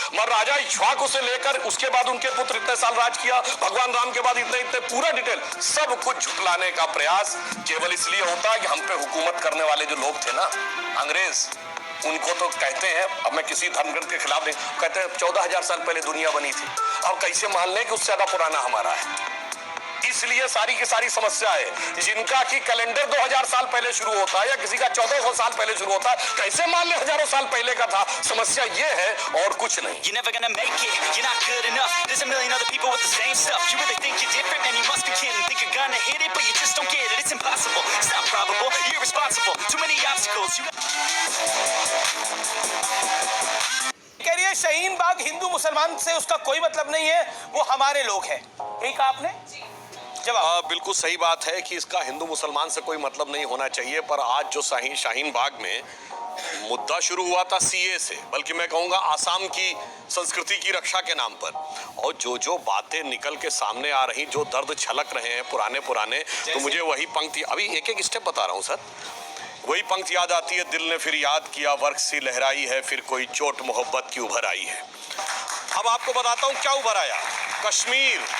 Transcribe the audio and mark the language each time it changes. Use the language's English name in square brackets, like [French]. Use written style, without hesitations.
[Hindi] मगर राजा इक्ष्वाकु से लेकर उसके बाद उनके पुत्र इतने साल राज किया, भगवान राम के बाद इतने पूरा डिटेल सब कुछ झुटलाने का प्रयास केवल इसलिए होता है कि हम पे हुकूमत करने वाले जो लोग थे ना, अंग्रेज, उनको तो कहते हैं, अब मैं किसी धर्मग्रंथ के खिलाफ नहीं, कहते हैं 14,000 साल पहले दुनिया बनी थी। अब कैसे मान लें कि उससे ज्यादा पुराना हमारा है? इसलिए सारी की सारी समस्या है। जिनका कि कैलेंडर 2000 साल पहले शुरू होता है या किसी का 1400 साल पहले शुरू होता है, कैसे मान ले हजारों साल पहले का था? समस्या ये है और कुछ नहीं। [English] You're never gonna make it, you're not good enough. There's a million other people with the same stuff. You really think you're different, man, you must be kidding. Think you're gonna hit it, but you just don't get it. It's impossible, it's not probable, you're irresponsible. Too many obstacles. [Hindi] कह रही है शाहीन बाग हिंदू मुसलमान से उसका कोई मतलब नहीं है, वो हमारे लोग हैं। यही कहा आपने? बिल्कुल सही बात है कि इसका हिंदू मुसलमान से कोई मतलब नहीं होना चाहिए, पर आज जो शाहीन बाग में मुद्दा शुरू हुआ था सीए से, बल्कि मैं कहूंगा आसाम की संस्कृति की रक्षा के नाम पर, और जो बातें निकल के सामने आ रही, जो दर्द छलक रहे हैं पुराने, तो मुझे वही पंक्ति, अभी एक स्टेप बता रहा हूं सर, वही पंक्ति याद आती है, दिल ने फिर याद किया, वर्क सी लहराई है, फिर कोई चोट मोहब्बत की उभर आई है। अब आपको बताता हूं क्या उभर आया। कश्मीर